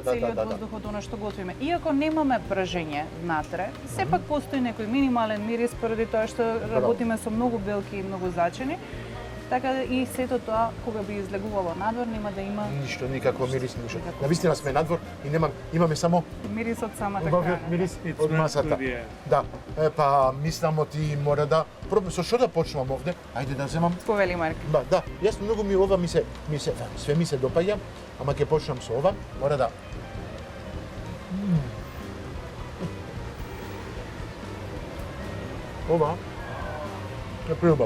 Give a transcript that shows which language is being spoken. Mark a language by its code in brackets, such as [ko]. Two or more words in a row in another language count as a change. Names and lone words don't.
[mk] целиот воздух од она што готвиме. Иако немаме пражење внатре, сепак постои некој минимален мирис поради тоа што работиме со многу белки и многу зачини. Така и сето тоа кога би излегувало надвор нема да има Ништо, никакво мирис, ништо. Никакво. Навистина сме надвор и имаме само мирис од самата убавиот храна. мирис [en] It's [mk] од [en] not [mk] масата. [en] good, yeah. [mk] Да, па мислам ти мора да пробам со што да почнувам овде? Ајде да земам. Повели Марк. Да, јас многу ова све ми се допаѓа, ама ќе почнам со ова, мора да. Ова е преубаво.